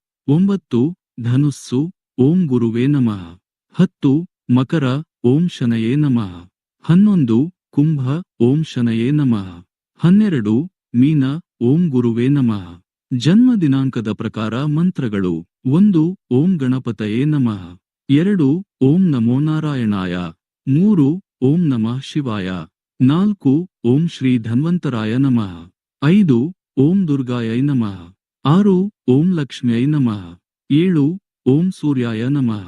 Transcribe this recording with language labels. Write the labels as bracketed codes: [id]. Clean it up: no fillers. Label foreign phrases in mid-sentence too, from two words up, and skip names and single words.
[sa] 9 ಧನುಸ್ಸು, ಓಂ ಗುರುವೇ ನಮಃ. 10 ಮಕರ, ಓಂ ಶನಯೇ ನಮಃ. 11 ಕುಂಭ, ಓಂ ಶನಯೇ ನಮಃ. 12 ಮೀನ, ಓಂ ಗುರುವೇ ನಮಃ. [kn] ಜನ್ಮ ದಿನಾಂಕದ ಪ್ರಕಾರ ಮಂತ್ರಗಳು: 1 [sa] ಓಂ ಗಣಪತಯೇ ನಮಃ. 2 ಓಂ ನಮೋ ನಾರಾಯಣಾಯ. 3 ಓಂ ನಮಃ ಶಿವಾಯ. 4 ಓಂ ಶ್ರೀ ಧನ್ವಂತರಾಯ ನಮಃ. 5 ಓಂ ದುರ್ಗಾಯೈ ನಮಃ. 6 ಓಂ ಲಕ್ಷ್ಮ್ಯೈ ನಮಃ. 7 ಓಂ ಸೂರ್ಯಾಯ ನಮಃ.